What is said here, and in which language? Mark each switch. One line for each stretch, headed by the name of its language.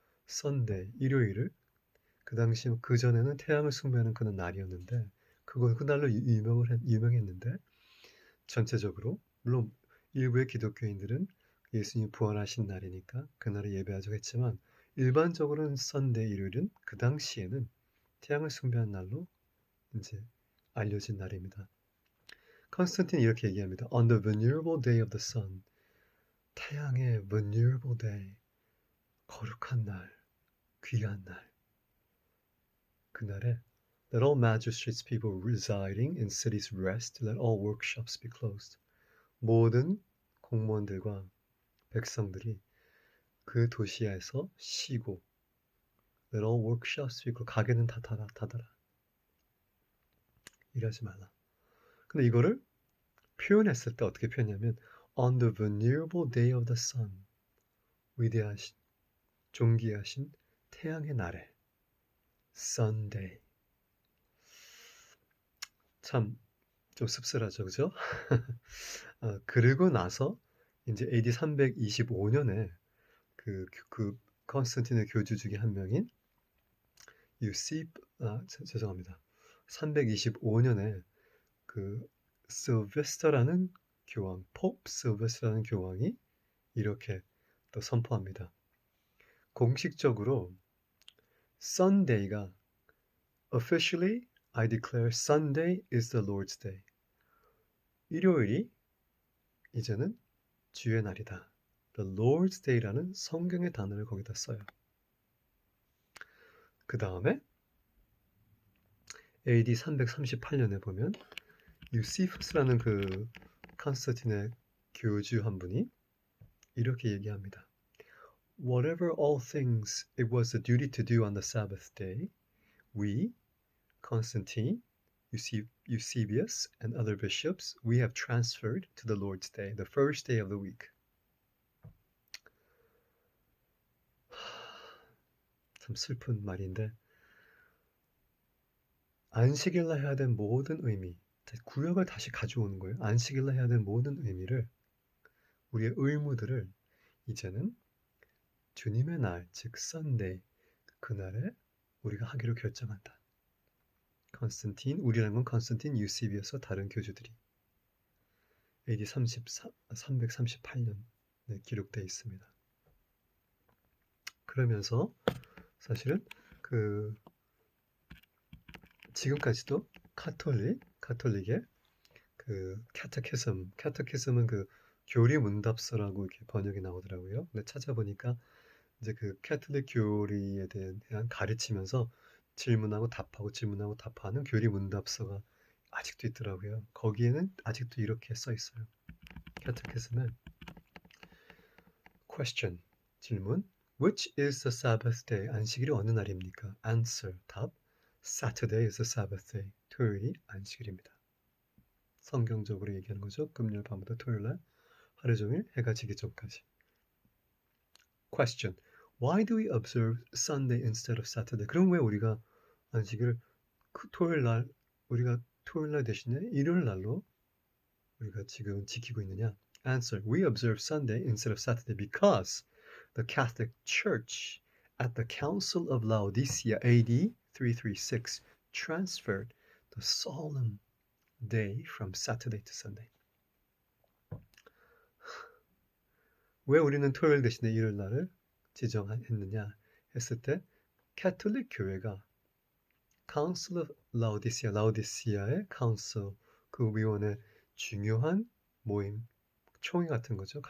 Korean: Sunday 일요일을 그 당시 그 전에는 태양을 숭배하는 그런 날이었는데 그날로 유명했는데 전체적으로 물론 일부의 기독교인들은 예수님이 부활하신 날이니까 그날을 예배하자고 했지만 일반적으로는 썬데이 일요일은 그 당시에는 태양을 숭배한 날로 이제 알려진 날입니다. 컨스탄틴이 이렇게 얘기합니다.
English: On the venerable day of the sun,
Korean: 태양의
English: venerable day,
Korean: 거룩한 날, 귀한 날. 그날에
English: Let all magistrates people residing in cities rest. Let all workshops be closed.
Korean: 모든 공무원들과 백성들이 그 도시에서 쉬고
English: Let all workshops be closed.
Korean: 가게는 다 닫아라. 일하지 말라. 근데 이거를 표현했을 때 어떻게 표현하냐면
English: On the venerable day of the sun.
Korean: 위대하신, 존귀하신 태양의 날에 Sunday. 참 좀 씁쓸하죠, 그죠? 그리고 나서 이제 AD 325년에 그 컨스탄틴의 교주 중에 한 명인 죄송합니다. 325년에 그 실베스터라는 교황, 팝 실베스터라는 교황이 이렇게 또 선포합니다. 공식적으로 Sunday가
English: Officially, I declare Sunday is the Lord's day.
Korean: 일요일이 이제는 주의 날이다. The Lord's Day라는 성경의 단어를 거기다 써요. 그 다음에 AD 338년에 보면 유시푸스라는 그 컨스탄틴의 교주 한 분이 이렇게 얘기합니다.
English: Whatever all things it was the duty to do on the Sabbath day, we, Constantine, Eusebius, and other bishops, we have transferred to the Lord's Day, the first day of the week.
Korean: 참 슬픈 말인데 안식일날 해야 된 모든 의미, 구약을 다시 가져오는 거예요. 안식일날 해야 된 모든 의미를, 우리의 의무들을 이제는 주님의 날, 즉 Sunday, 그날에 우리가 하기로 결정한다. 컨스탄틴, 우리라는 건 컨스탄틴, 유시비어서 다른 교주들이 AD 338년에 기록되어 있습니다. 그러면서 사실은 그 지금까지도 카톨릭의 그 캐테키즘은 그 교리 문답서라고 이렇게 번역이 나오더라고요. 근데 찾아보니까 이제 그 캐톨릭 교리에 대한 가르치면서 질문하고 답하는 교리 문답서가 아직도 있더라고요. 거기에는 아직도 이렇게 써 있어요. 캐테키즘에
English: question,
Korean: 질문,
English: which is the Sabbath day?
Korean: 안식일이 어느 날입니까?
English: answer,
Korean: 답,
English: Saturday is the Sabbath day.
Korean: 토요일이 안식일입니다. 성경적으로 얘기하는 거죠. 금요일 밤부터 토요일 날 하루 종일 해가 지기 전까지.
English: Question, why do we observe Sunday instead of Saturday?
Korean: 그럼 왜 우리가 안식일을 토요일 날 대신에 일요일 날로 우리가 지금 지키고 있느냐?
English: Answer, we observe Sunday instead of Saturday because the Catholic Church at the Council of Laodicea AD 336 transferred the solemn day from Saturday to Sunday.
Korean: 왜 우리는 토요일 대신에 일요일 날을 지정했느냐 했을 때 캐톨릭 교회가 Council of Laodicea, 라오디시아의 Council, 그 위원회 중요한 모임, 총회 같은 거죠.